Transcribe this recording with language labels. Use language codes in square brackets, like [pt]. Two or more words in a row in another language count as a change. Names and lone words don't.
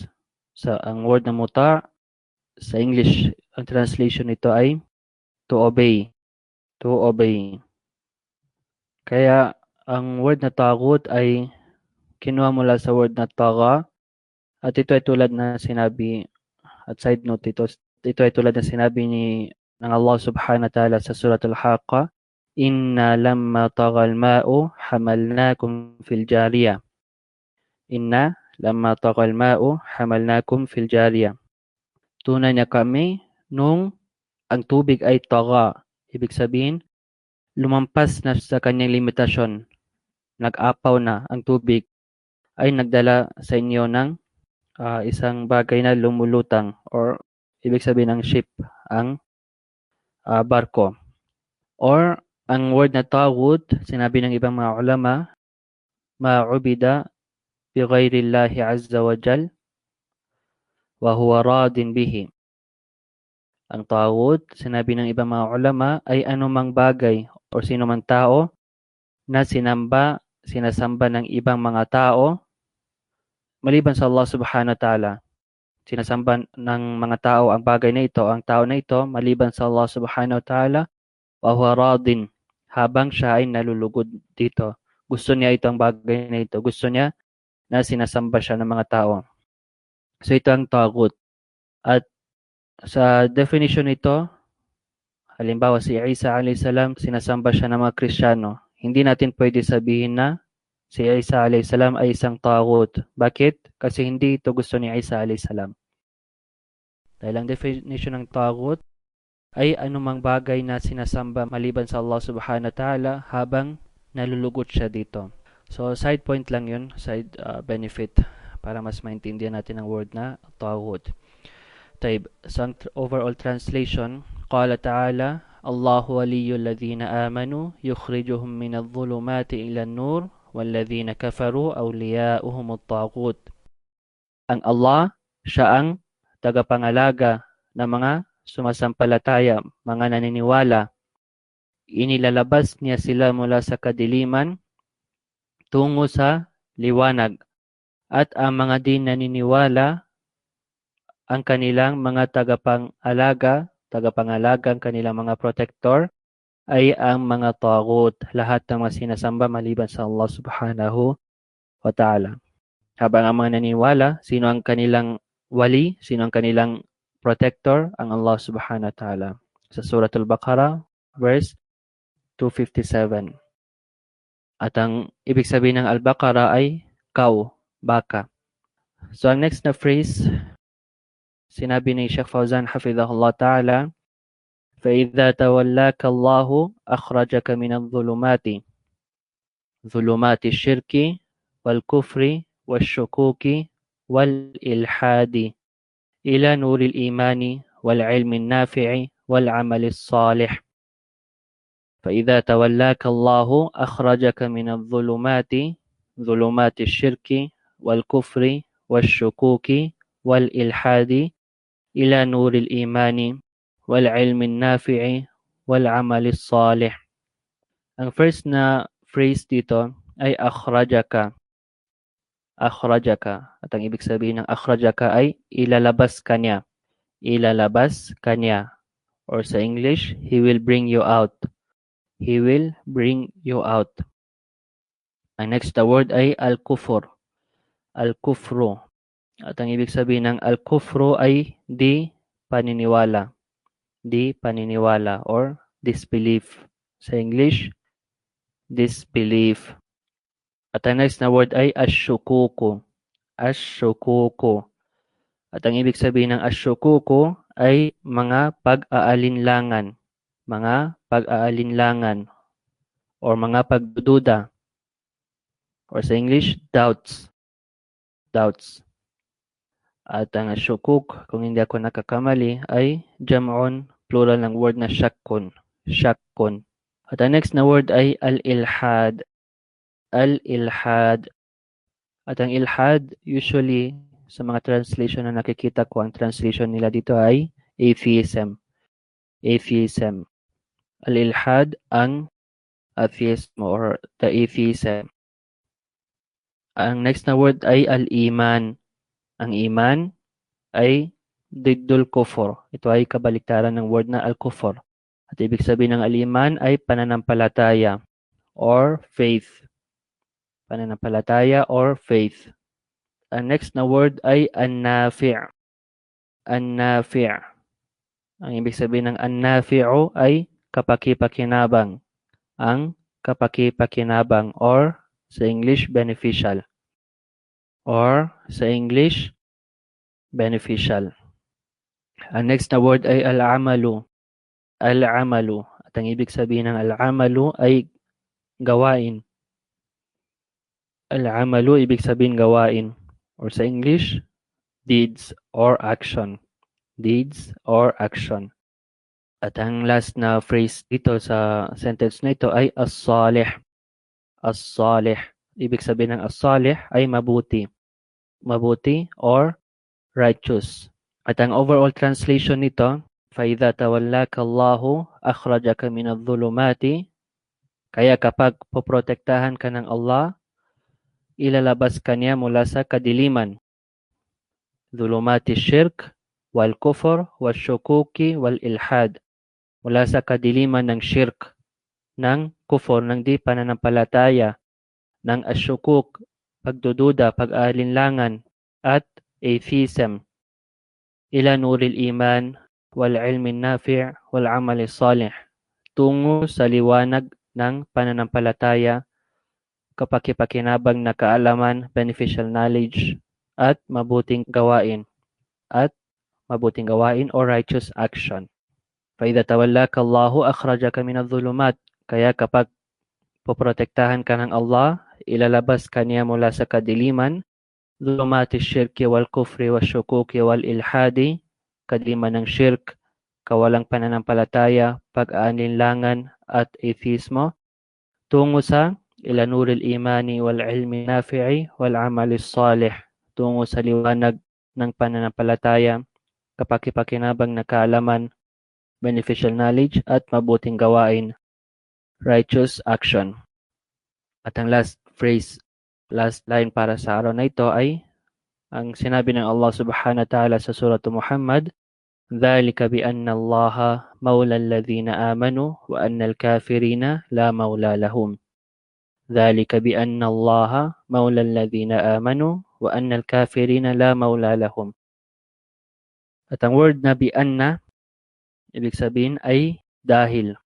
[tl] Ang word na muta' sa English, ang translation nito ay [en] to obey. To obey. [tl] Kaya ang word na taghut ay kinuha mula sa word na tagha, at ito ay tulad na sinabi, at [en] side note [tl] ito ay tulad na sinabi ng Allah [ar] سبحانه وتعالى [tl] sa surat al-Haqqa, [ar] إنا لما طغى الماء حملناكم في الجارية. إنا لما طغى الماء حملناكم في الجارية. [tl] Tunay na kami nung ang tubig ay tagha. Ibig sabihin, lumampas na sa kanyang limitasyon. Nag-apaw na ang tubig, ay nagdala sa inyo ng isang bagay na lumulutang, or ibig sabihin ng ship, ang barko. Or ang word na taghut, sinabi ng ibang mga ulama, [ar] ما عبد بغير الله عز وجل وهو راض به. [tl] Ang taghut, sinabi ng ibang mga ulama, ay anumang bagay o sinumang tao na sinasamba ng ibang mga tao maliban sa Allah [ar] سبحانه وتعالى. [tl] Sinasamba ng mga tao ang bagay na ito, ang tao na ito, maliban sa Allah [ar] سبحانه وتعالى، وهو راض, [tl] habang siya ay nalulugod dito. Gusto niya itong bagay na ito. Gusto niya na sinasamba siya ng mga tao. So ito ang taghut. At sa definition nito, halimbawa si Isa [ar] عليه السلام, [tl] sinasamba siya ng mga Kristiyano. Hindi natin pwede sabihin na si Isa [ar] عليه السلام [tl] ay isang taghut. Bakit? Kasi hindi ito gusto ni Isa [ar] عليه السلام. [tl] Dahil ang definition ng taghut ay anumang bagay na sinasamba maliban sa Allah [ar] سبحانه وتعالى [tl] habang nalulugot siya dito. So [en] side point [tl] lang yun, [en] side benefit, [tl] para mas maintindihan natin ang word na taghut. So ang [en] overall translation, [ar] قال تعالى، الله ولي الذين آمنوا يخرجهم من الظلمات إلى النور والذين كفروا أولياؤهم الطاغوت. [tl] Ang Allah, siya ang tagapangalaga ng mga sumasampalataya, mga naniniwala. Inilalabas niya sila mula sa kadiliman tungo sa liwanag, at ang mga di naniniwala, ang kanilang mga tagapangalaga, ang kanilang mga protector, ay ang mga taghut, lahat ng mga sinasamba maliban sa Allah [ar] سبحانه وتعالى. [tl] Habang ang mga naniniwala, sino ang kanilang wali, sino ang kanilang protector? Ang Allah [ar] سبحانه وتعالى. [tl] Sa Surah Al-Baqarah, verse 257. At ang ibig sabihin ng Al-Baqarah ay cow, baka. So ang next na phrase, sinabi ni [ar] Sheikh Fawzan حفظه الله تعالى, فَإِذَا تَوَلَّاكَ اللَّهُ أَخْرَجَكَ مِنَ الظُّلُمَاتِ ظُلُمَاتِ الشِّرْكِ وَالْكُفْرِ وَالشُّكُوكِ وَالْإِلْحَادِ إِلَى نُورِ الْإِيمَانِ وَالْعِلْمِ النَّافِعِ وَالْعَمَلِ الصَّالِحِ. فَإِذَا تَوَلَّاكَ اللَّهُ أَخْرَجَكَ مِنَ الظُّلُمَاتِ ظُلُمَاتِ الشِّرْكِ وَالْكُفْرِ وَالشُّكُوكِ وَالْإِلْحَادِ إِلَى نُورِ الْإِيمَانِ وَالْعِلْمِ النَّافِعِ وَالْعَمَلِ الصَّالِحِ. [tl] Ang first na phrase dito ay akhrajaka. Akhrajaka. At ang ibig sabihin ng akhrajaka ay ilalabas kanya. Ilalabas kanya. Or sa English, [en] He will bring you out. He will bring you out. [tl] Ang next na word ay al-kufur. Al-kufru. At ang ibig sabihin ng al-kufru ay di paniniwala. Di paniniwala or disbelief. Sa English, disbelief. At ang next na word ay ashukuku. Ashukuku. At ang ibig sabihin ng ashukuku ay mga pag-aalinlangan. Mga pag-aalinlangan or mga pagdududa. Or sa English, doubts. Doubts. At ang shukuk, kung hindi ako nakakamali, ay jam'un, plural ng word na shakkun. Shakkun. At ang next na word ay al-ilhad. Al-ilhad. At ang ilhad, usually, sa mga translation na nakikita ko, ang translation nila dito ay atheism. [en] Atheism. [tl] Al-ilhad, ang [en] atheism or the atheism. [tl] Ang next na word ay al-iman. Ang iman ay [ar] ضد الكفر. [tl] Ito ay kabaliktaran ng word na al-kufur. At ibig sabihin ng al-iman ay pananampalataya or faith. Pananampalataya or faith. Ang next na word ay an-nafi'. An-nafi'. Ang ibig sabihin ng an-nafi'u ay kapaki-pakinabang. Ang kapaki-pakinabang or sa English beneficial. Or sa English beneficial. Ang next na word ay al-amalu. Al-amalu. At ang ibig sabihin ng al-amalu ay gawain. Al-amalu ibig sabihin gawain. Or sa English, [en] deeds or action. Deeds or action. [tl] At ang last na phrase dito sa sentence na ito ay as-salih. As-salih. Ibig sabihin ng as-salih ay mabuti. Mabuti or righteous. At ang overall translation nito, [ar] فَإِذَا تَوَلَّاكَ اللَّهُ أَخْرَجَكَ مِنَ الظُّلُمَاتِ. [tl] Kaya kapag poprotektahan ka ng Allah, ilalabas ka niya mula sa kadiliman. [ar] ظلمات الشرك والكفر والشكوك والإلحاد. [tl] Mula sa kadiliman ng shirk, ng kufur, ng di pananampalataya, ng asyukuk, pagdududa, pag-aalinlangan, at atheism. [ar] إلى نور الإيمان والعلم النافع والعمل الصالح. [tl] Tungo sa liwanag ng pananampalataya, kapakipakinabang na kaalaman, [en] beneficial knowledge, [tl] at mabuting gawain. At mabuting gawain o [en] righteous action. [ar] فَإِذَا تَوَلَّاكَ اللَّهُ أَخْرَجَكَ مِنَ الظُّلُمَاتِ. [tl] Kaya kapag poprotektahan ka ng Allah, ilalabas ka niya mula sa kadiliman, [ar] dhulumati الشرك والكفر والشكوك والإلحاد, [tl] kadiliman ng shirk, kawalang pananampalataya, pag-aalinlangan at atheismo, tungo sa [ar] إلى نور الإيمان والعلم النافع والعمل الصالح, [tl] tungo sa liwanag ng pananampalataya, kapakipakinabang na kaalaman, [en] beneficial knowledge [tl] at mabuting gawain, [en] righteous action. [tl] At ang [en] last phrase, last line [tl] para sa araw na ito ay ang sinabi ng Allah [ar] سبحانه وتعالى [tl] sa surah Muhammad, [ar] ذَلِكَ بِأَنَّ اللَّهَ مَوْلَى الَّذِينَ آمَنُوا وَأَنَّ الْكَافِرِينَ لَا مَوْلَى لَهُمْ. ذَلِكَ بِأَنَّ اللَّهَ مَوْلَى الَّذِينَ آمَنُوا وَأَنَّ الْكَافِرِينَ لَا مَوْلَى لَهُمْ. [tl] At ang word na bi'anna, ibig sabihin ay dahil.